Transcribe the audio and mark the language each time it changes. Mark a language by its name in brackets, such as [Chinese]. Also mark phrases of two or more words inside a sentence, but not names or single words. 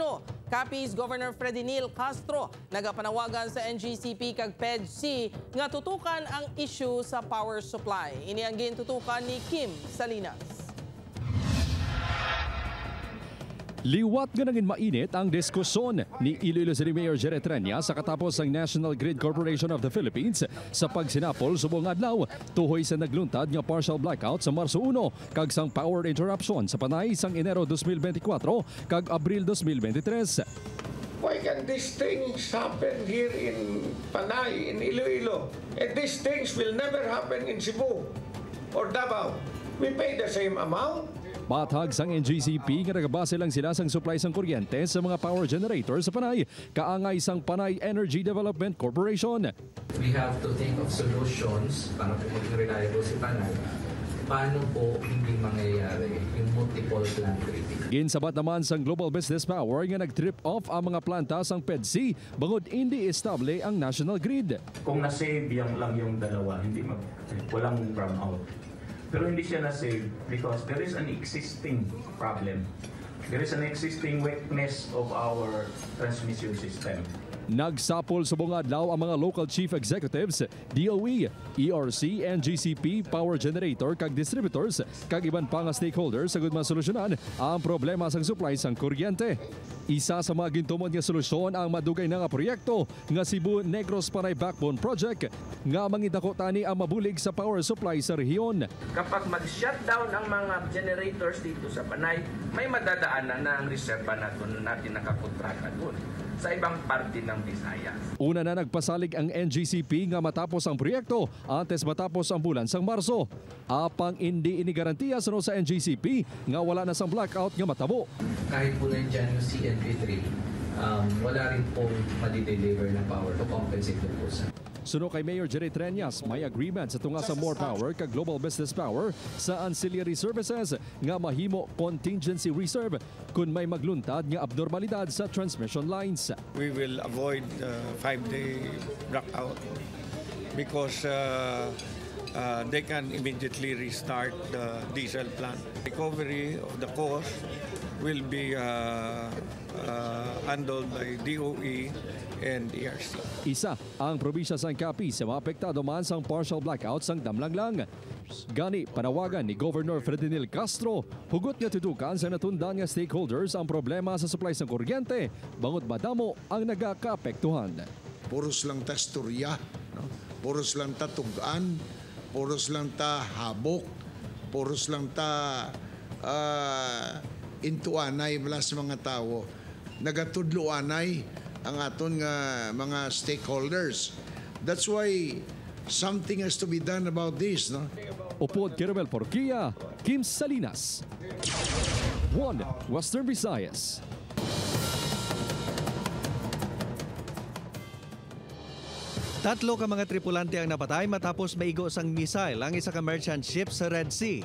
[Hiligaynon] Capiz Governor Fredinil Castro nagapanawagan sa NGCP kag PEDC nga tutukan ang issue sa [English] power supply. [Hiligaynon] Ini ang gintutukan ni Kim Salinas. Liwat nga naging mainit ang diskusyon ni Iloilo City Mayor Jerry Trenya sa katapos ang National Grid Corporation of the Philippines sa pagsinapol subong adlaw tuhoy sa nagluntad nga [English] partial blackout [Hiligaynon] sa Marso 1 kag sang [English] power interruption [Hiligaynon] sa Panay sang Enero 2024 kag Abril 2023. [English] Why can these things happen here in Panay, in Iloilo? And these things will never happen in Cebu or Davao. We pay the same amount. [Hiligaynon] Matag sang NGCP nga nagabase lang sila sang supply sang kuryente sa mga [English] power generators [Hiligaynon] sa Panay, kaangay sang Panay Energy Development Corporation. [English] We have to think of solutions [Filipino] para po maging reliable si Panay. Paano po hindi mangyayari yung multiple plant tripping? [Hiligaynon] Ginsabat naman sang Global Business Power nga nag-trip off ang mga planta sang PEDC bangod hindi estable ang [English] national grid. [Filipino] Kung na-save lang yung dalawa, walang brownout. Pero hindi siya na-save [English] because there is an existing problem. There is an existing weakness of our transmission system. [Hiligaynon] Nagsapol subong adlaw ang mga [English] local chief executives, [Hiligaynon] DOE, ERC, NGCP, [English] power generator [Hiligaynon] kag distributors kag iban pa nga stakeholders sa gudman solusyonan ang problema sang supply sang kuryente. Isa sa mga gintumon nga solusyon ang madugay na nga proyekto nga Cebu Negros Panay Backbone Project nga mangidako tani ang mabulig sa [English] power supply [Hiligaynon] sa rehiyon. [Filipino] Kapag mag-shutdown ang mga generators dito sa Panay, may madadaanan na ang reserva natin nakakontrata doon sa ibang parte ng Visayas. [Hiligaynon] Una na nagpasalig ang NGCP nga matapos ang proyekto antes matapos ang bulan sang Marso. Apang hindi inigarantiya sa NGCP nga wala na sang blackout nga matabo. [Filipino] Kahit po nandiyan yung CNP3, wala rin pong madi-deliver na [English] power to compensate [Filipino] po sa. [Hiligaynon] Suno kay Mayor Jerry Treñas, may agreement sa tunga sa More Power kag Global Business Power sa [English] ancillary services [Hiligaynon] nga mahimo [English] contingency reserve [Hiligaynon] kung may magluntad nga abnormalidad sa [English] transmission lines. We will avoid 5-day blackout because they can immediately restart the diesel plant. Recovery of the cost will be handled by DOE and ERC. [Hiligaynon] Isa ang probinsya sang Capiz sa maapektado man sang [English] partial blackout [Hiligaynon] sang Damlanglang. Gani panawagan ni Governor Fredinil Castro, hugot nga tutukan sa natundan nga stakeholders ang problema sa supply sang kuryente, bangod madamo ang nagakaapektuhan. Puros lang ta storya, no? Puros lang ta tugaan, puros lang ta habok, puros lang ta intuanay mula sa mga tao. Nagatudloanay ang aton nga mga stakeholders. [English] That's why something has to be done about this, no? [Hiligaynon] Upod Kiromel Porquia, Kim Salinas. 1 Western Visayas. Tatlo ka mga tripulante ang napatay matapos maigo sang missile ang isa ka merchant ship sa Red Sea.